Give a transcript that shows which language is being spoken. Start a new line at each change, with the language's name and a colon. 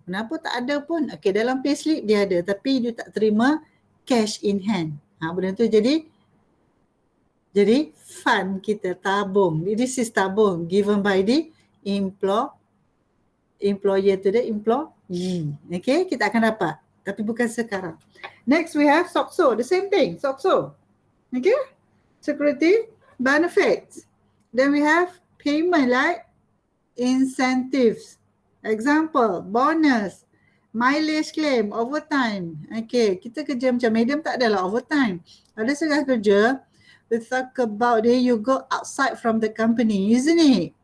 Malay: Kenapa tak ada pun? Okay, dalam payslip dia ada, tapi you tak terima
English: cash in hand.
Malay: Benda tu jadi fund kita, tabung.
English: This is tabung given by the employer to the employee.
Malay: Okay, kita akan dapat, tapi bukan sekarang.
English: Next we have SOCSO, the same thing, SOCSO. Okay, security benefits. Then we have payment like incentives. Example, bonus, mileage claim, overtime.
Malay: Okay, kita kerja macam medium tak adalah overtime. Ada setengah kerja,
English: we talk about it, you go outside from the company, isn't it?